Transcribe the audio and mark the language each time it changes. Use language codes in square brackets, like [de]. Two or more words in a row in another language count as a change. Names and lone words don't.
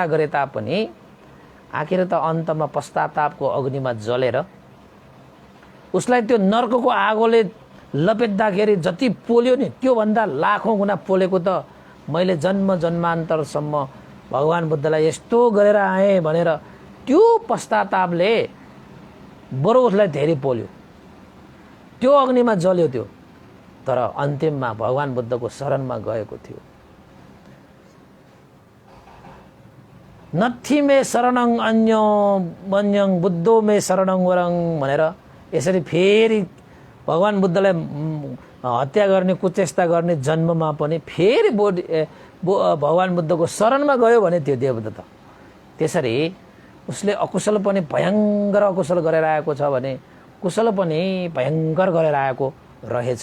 [ne] गरे तापनि आखिर त अन्तमा पश्चातापको अग्निमा जलेर उसलाई त्यो नर्कको आगोले लपेट्दाखेरि जति पोल्यो नि त्योभन्दा लाखौँ गुणा पोलेको त मैले जन्मान्तरसम्म भगवान बुद्धलाई यस्तो गरेर आएँ भनेर त्यो पश्चातापले बरु उसलाई धेरै पोल्यो, त्यो अग्निमा जल्यो त्यो। तर अन्तिममा भगवान बुद्धको शरणमा गएको थियो। [pi] नथी मे शरणं अन्यो वन्यं बुद्धो मे शरणं वरं [ne] भनेर यसरी फेरि भगवान बुद्धलाई हत्या गर्ने, कुचेष्टा गर्ने जन्ममा पनि फेरि भगवान बुद्धको शरणमा गयो भने त्यो देवदत्त। त्यसरी उसले अकुशल पनि भयङ्कर अकुशल गरेर आएको छ भने कुशल पनि भयङ्कर गरेर आएको रहेछ।